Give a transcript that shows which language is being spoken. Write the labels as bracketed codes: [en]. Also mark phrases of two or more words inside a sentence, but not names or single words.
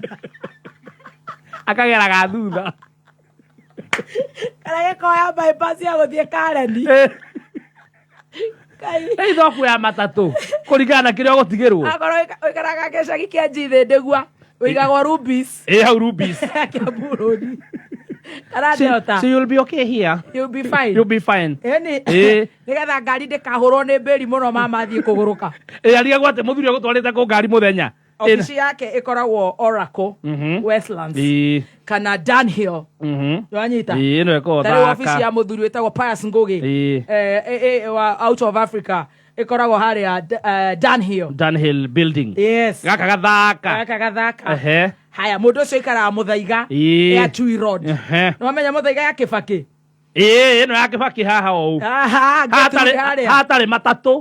[ki] Akageraga thutha. Kana gĩkoya bypass ya gũthiĩ Kareni. Eitho kuya matatũ kũringana na kĩrĩa ũgũtigĩrwo. Akorwo ũikaraga gĩcagi kĩa Njithĩ ndĩgua ũigagwo Rubis. Hau Rubis. Kiambu Road. [en] So you'll be okay here. You'll be fine. You'll be fine. [ki] Nĩgetha ngari ndĩkahũrwo nĩ mbĩri mũno mama athiĩ kũgũrũka. Ariga gwate mũthuri ũgũtwarĩte kũ ngari mũthenya. Ofisi yake ĩkoragwo Oracle, Westlands, kana Dunhill. Wanyita? Ĩno ĩkoragwo Thaka. Tarĩ ofisi ya mũthuri wĩtagwo Pius Ngugi. Out of Africa. Ĩkoragwo harĩa Dunhill. Dunhill building. Yes. Gaka gathaka. Gaka gathaka. Haya, mũndũ ũcio ikaraga Mũthaiga ya Tui Road. Nĩwamenya Mũthaiga ya Kĩbakĩ? Ĩno ya Kĩbakĩ haha ũũ. Hatarĩ matatũ.